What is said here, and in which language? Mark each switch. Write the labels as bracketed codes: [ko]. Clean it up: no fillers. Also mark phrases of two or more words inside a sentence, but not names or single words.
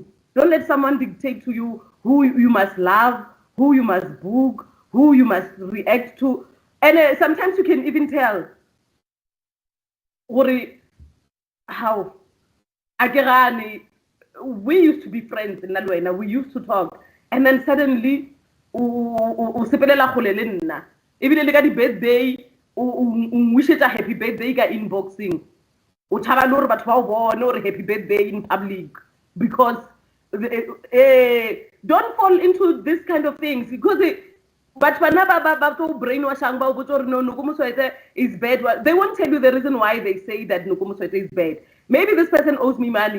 [en] Don't let someone dictate to you who you must love, who you must book, who you must react to. And sometimes you can even tell how. We used to be friends in Nalwena. We used to talk. And then suddenly, [st] sepelela kgole le nna. Ebile le ka di birthday, wishetsa [en] happy birthday [st] ka inboxing. O thaba le hore batho ba o bone hore [en] happy birthday in public. Because don't fall into this kind of things. Because but brainwashing is bad. They won't tell you the reason why they say that Nukumuswete is bad. Maybe this person owes me money.